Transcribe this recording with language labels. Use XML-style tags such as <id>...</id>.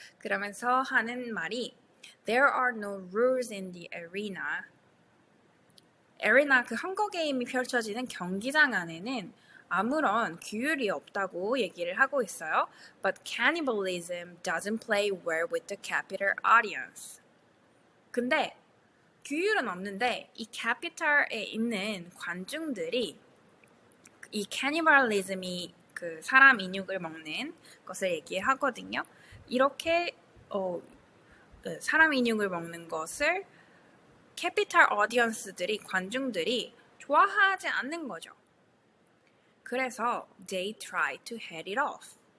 <ko>그러면서 하는 말이</ko> <en>There are no rules in the arena.</en> <ko>그 헝거게임이 펼쳐지는 경기장 안에는 아무런 규율이 없다고 얘기를 하고 있어요.</ko> <en>But cannibalism doesn't play well with the capital audience.</en> <ko>근데 규율은 없는데 이 캐피탈에 있는 관중들이 이 캐니발리즘이 그 사람 인육을 먹는 것을 얘기하거든요. 이렇게 사람 인육을 먹는 것을 캐피탈 어디언스들이 관중들이 좋아하지 않는 거죠. 그래서</ko> <en>they try to head it off.</en>